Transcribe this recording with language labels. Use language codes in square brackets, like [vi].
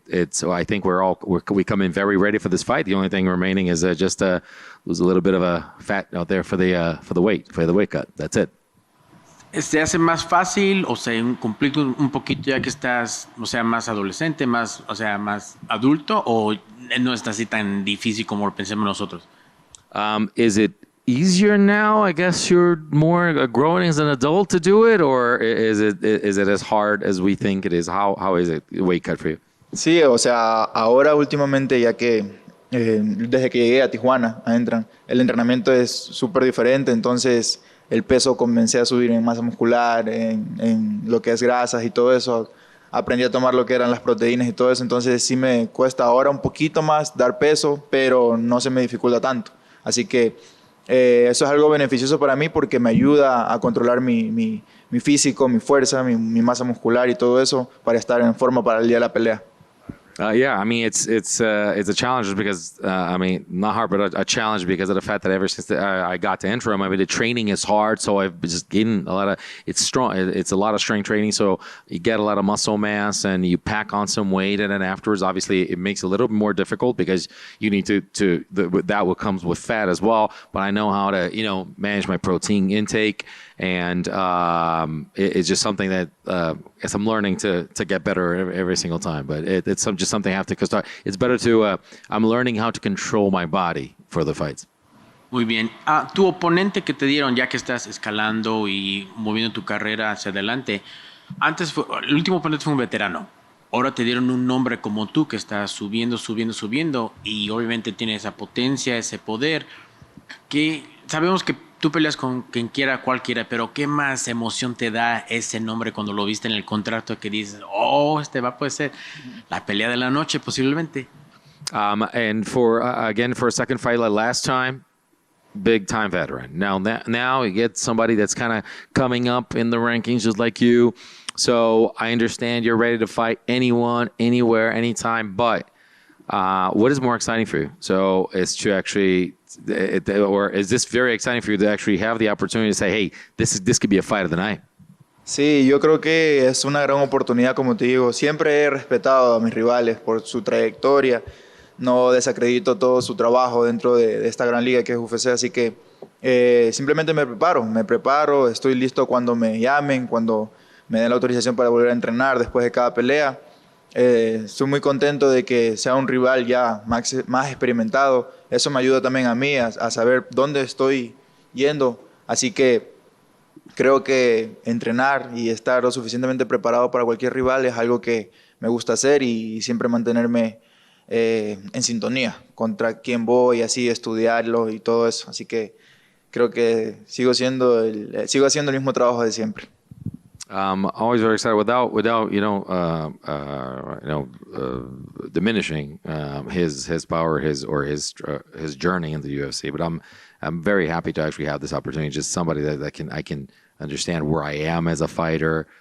[en] So I think we come in very ready for this fight. The only thing remaining is just lose a little bit of a fat out there for the weight cut. That's it. [es] ¿Se hace más fácil o se complica un poquito ya que estás, más adolescente, más adulto, o no está así tan difícil como lo pensamos nosotros? [en] Is it easier now? I guess you're more growing as an adult to do it, or is it as hard as we think it is? How is it weight cut for you? [es] Sí, ahora últimamente, ya que desde que llegué a Tijuana, el entrenamiento es súper diferente, entonces el peso comencé a subir en masa muscular, en lo que es grasas y todo eso. Aprendí a tomar lo que eran las proteínas y todo eso, entonces sí me cuesta ahora un poquito más dar peso, pero no se me dificulta tanto. Así que eso es algo beneficioso para mí porque me ayuda a controlar mi físico, mi fuerza, mi masa muscular y todo eso para estar en forma para el día de la pelea. [en] Yeah, it's a challenge because not hard, but a challenge because of the fact that ever since I got to Entram, the training is hard, so I've just gained a lot of. It's strong. It's a lot of strength training, so you get a lot of muscle mass and you pack on some weight, and then afterwards, obviously, it makes it a little bit more difficult because you need that what comes with fat as well. But I know how to manage my protein intake. And it's just something that as I'm learning to get better every single time. But it's just something I have to start. It's better to. I'm learning how to control my body for the fights. [es] Muy bien. Tu oponente que te dieron, ya que estás escalando y moviendo tu carrera hacia adelante, el último oponente fue un veterano. Ahora te dieron un nombre como tú que estás subiendo y obviamente tiene esa potencia, ese poder. Que sabemos que tú peleas con quien quiera, cualquiera, pero ¿qué más emoción te da ese nombre cuando lo viste en el contrato que dices, puede ser la pelea de la noche posiblemente? [en] And for a second fight like last time, big time veteran. Now you get somebody that's kind of coming up in the rankings just like you. So I understand you're ready to fight anyone, anywhere, anytime, but what is more exciting for you? So it's to actually, or is this very exciting for you to actually have the opportunity to say, hey, this could be a fight of the night? [es] Sí, yo creo que es una gran oportunidad, como te digo. Siempre he respetado a mis rivales por su trayectoria. No desacredito todo su trabajo dentro de esta gran liga que es UFC, así que simplemente me preparo, estoy listo cuando me llamen, cuando me den la autorización para volver a entrenar después de cada pelea. Estoy muy contento de que sea un rival ya más experimentado. Eso me ayuda también a mí a saber dónde estoy yendo. Así que creo que entrenar y estar lo suficientemente preparado para cualquier rival es algo que me gusta hacer y siempre mantenerme en sintonía contra quién voy, así estudiarlo y todo eso. Así que creo que sigo haciendo el mismo trabajo de siempre. [en] Always very excited without diminishing his power, his journey in the UFC. But I'm very happy to actually have this opportunity. Just somebody that I can understand where I am as a fighter.